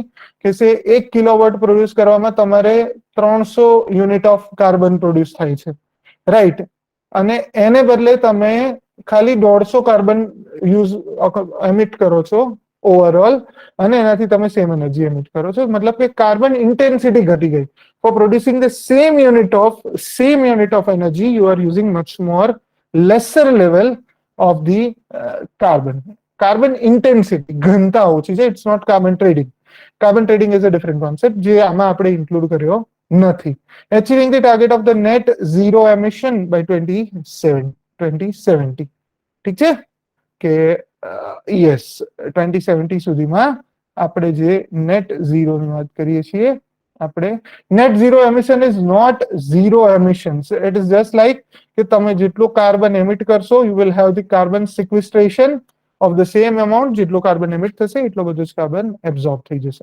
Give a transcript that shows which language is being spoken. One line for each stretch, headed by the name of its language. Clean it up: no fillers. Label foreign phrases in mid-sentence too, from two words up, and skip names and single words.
Gujarati: કે સે 1 કિલોવોટ પ્રોડ્યુસ કરવામાં તમારે 300
English: unit of carbon
Gujarati: પ્રોડ્યુસ થાય છે, રાઈટ? અને એને બદલે તમે ખાલી 150
English: carbon use emit
Gujarati: કરો છો ઓવરઓલ, અને એનાથી તમે
English: same energy
Gujarati: એમિટ કરો છો, મતલબ કે
English: carbon intensity
Gujarati: ઘટી ગઈ.
English: For producing the same unit of energy, you are using much more lesser level of the carbon. Carbon intensity,
Gujarati: ઘનતા ઓછી છે.
English: It's not carbon trading. Carbon trading is a different concept
Gujarati: જે આમાં આપણે ઇન્ક્લુડ કર્યો નથી.
English: Achieving the target of the net zero emission by 2070.
Gujarati: ઠીક છે કે યસ, 2070 સુધીમાં આપણે જે નેટ ઝીરોની વાત કરીએ છીએ, આપણે
English: net zero emission is not zero emissions. it is just like
Gujarati: કે તમે જેટલું
English: carbon emit
Gujarati: કરશો,
English: you will have the carbon sequestration of the same amount,
Gujarati: જેટલું
English: carbon emit
Gujarati: થશે એટલો બધું જ
English: carbon absorb
Gujarati: થઈ જશે.